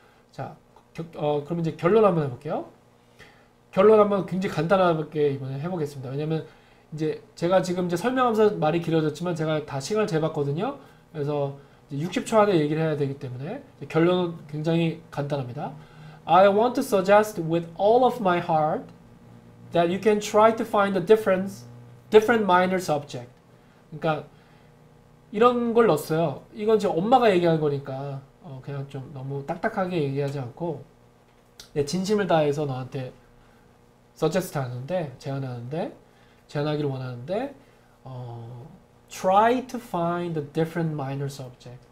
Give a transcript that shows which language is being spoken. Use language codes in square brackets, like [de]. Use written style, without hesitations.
[ko] 자, 그럼 이제 결론 한번 해볼게요. 결론 한번 굉장히 간단하게 이번에 해보겠습니다. 왜냐면 이제 제가 지금 이제 설명하면서 말이 길어졌지만 제가 다 시간을 재봤거든요. 그래서 60초 안에 얘기를 해야 되기 때문에 결론은 굉장히 간단합니다. [en] I want to suggest with all of my heart that you can try to find a different minor subject. [ko] 그러니까 이런 걸 넣었어요. 이건 이제 엄마가 얘기한 거니까 그냥 좀 너무 딱딱하게 얘기하지 않고 내 진심을 다해서 너한테 suggest 하는데 제안하기를 원하는데 try to find a different minor subject.